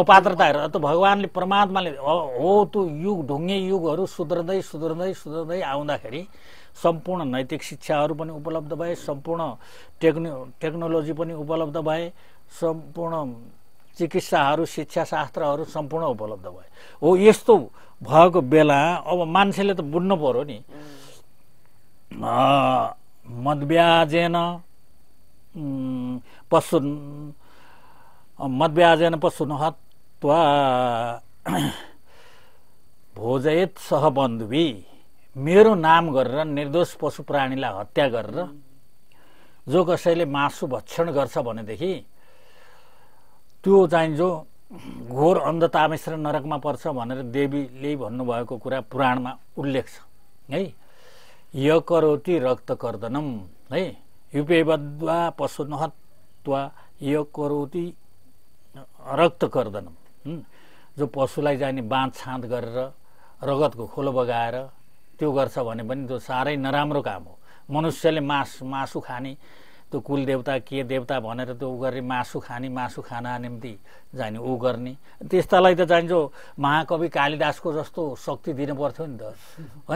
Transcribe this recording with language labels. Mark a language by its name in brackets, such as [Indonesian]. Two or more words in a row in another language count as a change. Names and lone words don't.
[Nepali] पात्रता हेरेर त भगवानले परमात्माले हो। त्यो युग ढुङ्गे युगहरू सुध्रदै सुध्रदै सुध्रदै आउँदाखेरि सम्पूर्ण नैतिक शिक्षाहरू पनि उपलब्ध भए, सम्पूर्ण टेक्नोलोजी पनि उपलब्ध भए, सम्पूर्ण चिकित्साहरू शिक्षाशास्त्रहरू सम्पूर्ण उपलब्ध भए हो। यस्तो भएको बेला अब मान्छेले त बुझ्नु पर्यो नि, [Sanskrit] मद्व्याजेन पशुन हत्वा भोजयेत सह बन्धुवी। [Nepali] मेरो नाम गरेर निर्दोष पशु प्राणीलाई हत्या गरेर जो कसैले मासु भक्षण गर्छ भनेदेखि त्यो चाहिँ जो घोर अन्धतामेस र नरकमा पर्छ भनेर देवीले भन्नुभएको कुरा पुराणमा उल्लेख छ है। [Sanskrit] य करोति रक्त कर्दनम है, युपेबद्वा पशुन हत्वा य करोति रक्त कर्दनम। [Nepali] जो पशुलाई जाने बाँध छाँद गरेर रगतको खोलो बगाएर त्यो गर्छ भने पनि त्यो साह्रै नराम्रो काम हो। मनुष्यले मासु खाने, त्यो कुल देवता के देवता भनेर त्यो गर्ने मासु खाना निम्ति जाने ऊ गर्ने, त्यस्तालाई त जान्छ महाकवि कालिदासको जस्तो शक्ति दिनु पर्थ्यो नि त होइन।